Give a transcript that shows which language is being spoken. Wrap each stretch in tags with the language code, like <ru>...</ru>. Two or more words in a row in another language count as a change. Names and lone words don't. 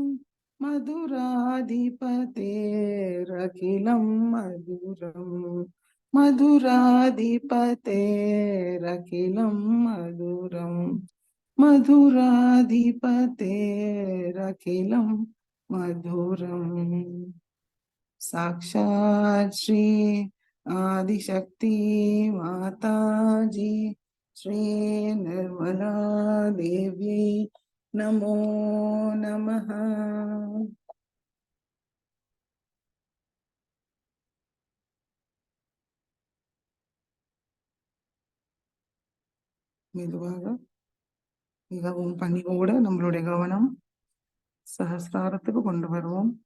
<sa>मधुराधिपतेरखिलं मधुरं मधुराधिपतेरखिलं मधुरं मधुराधिपतेरखिलं मधुरम् साक्षात् श्री आदिशक्ति माता जी श्री निर्मला देवी नमो नमः.</sa> <ta>மெதுவாக மிகவும் பணிவோடு நம்மளுடைய கவனம் சஹஸ்ராரத்துக்கு கொண்டு வருவோம்.</ta>